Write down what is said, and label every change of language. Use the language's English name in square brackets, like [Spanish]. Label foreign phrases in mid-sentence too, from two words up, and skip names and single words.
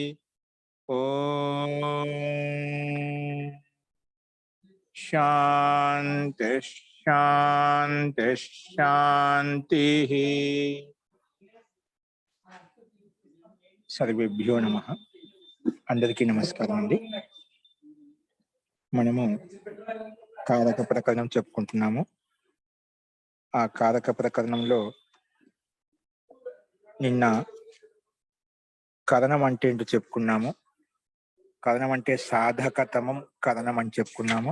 [Sanskrit] ॐ शांति शांति शांतिः। सर्वेभ्यो नमः। [Telugu] అందరికీ నమస్కారం అండీ। మనము కారక ప్రకరణం చెప్పుకుంటున్నాము. ఆ కారక ప్రకరణంలో నిన్న కరణం అంటే ఏంటో చెప్పుకున్నాము. కరణం అంటే సాధకతమం కరణం అని చెప్పుకున్నాము.